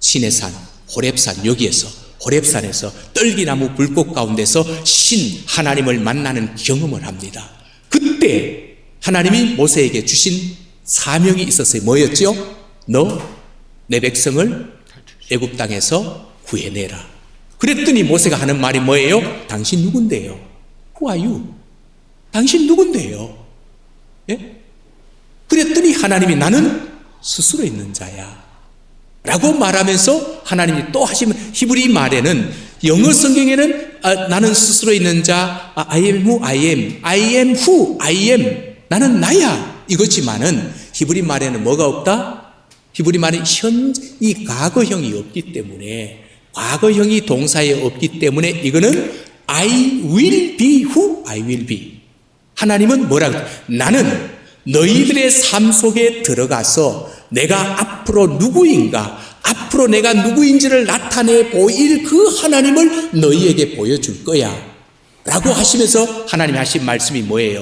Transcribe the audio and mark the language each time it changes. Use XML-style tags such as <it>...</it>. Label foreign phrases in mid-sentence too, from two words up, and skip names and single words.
<ko>시내산, 호렙산, 여기에서. 호렙산에서 떨기나무 불꽃 가운데서 신 하나님을 만나는 경험을 합니다. 그때 하나님이 모세에게 주신 사명이 있었어요. 뭐였죠? 너 내 백성을 애굽 땅에서 구해내라. 그랬더니 모세가 하는 말이 뭐예요? 당신 누군데요?</ko> <en>Who are you?</en> <ko>당신 누군데요? 예? 그랬더니 하나님이 나는 스스로 있는 자야 라고 말하면서 하나님이 또 하시면 히브리 말에는 영어 성경에는 나는 스스로 있는 자</ko> <en>I am who I am I am who I am</en> <ko>나는 나야 이거지만은 히브리 말에는 뭐가 없다? 히브리 말은 이 과거형이 없기 때문에 과거형이 동사에 없기 때문에 이거는</ko> <en>I will be who I will be</en> <ko>하나님은 뭐라고 나는 너희들의 삶 속에 들어가서 내가 앞으로 누구인가 앞으로 내가 누구인지를 나타내 보일 그 하나님을 너희에게 보여줄 거야 라고 하시면서 하나님이 하신 말씀이 뭐예요?</ko>